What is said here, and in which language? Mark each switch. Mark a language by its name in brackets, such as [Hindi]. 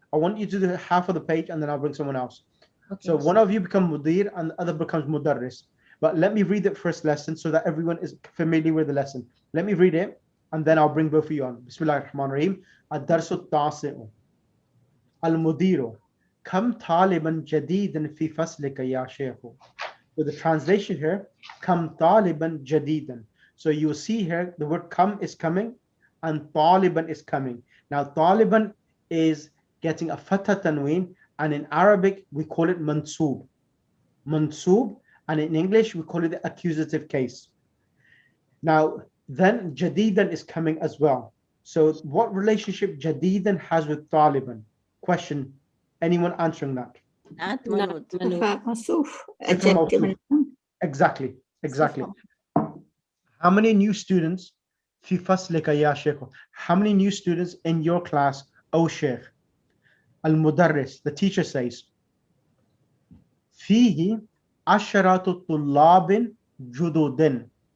[English] I want you to do half of the page, and then I'll bring someone else. Okay. So one of you become mudir, and the other becomes mudarris. But let me read the first lesson so that everyone is familiar with the lesson. Let me read it, and then I'll bring both of you on. [Arabic] Bismillah ar-Rahman ar-Rahim. Ad-darsu at-tasi'u. Al-mudiru كم طالبا جديدا في فصلك يا شيخ. [English] So the translation here, [Arabic] كم طالبا جديدا. [English] So you see here the word come is coming and طالبا is coming. Now طالبا is getting a fatha tanween, and in Arabic we call it mansoob. Mansoob, and in English we call it the accusative case. Now then jadidan is coming as well. So what relationship jadidan has with طالبا? Question, anyone answering that? Not Manud. Adjective. Exactly. How many new students [Arabic] في فصلك يا شيخ? [English] How many new students in your class, O Sheikh? [Arabic] المدرس, [English] the teacher says, [Arabic] فيه عشرة طلاب جدد.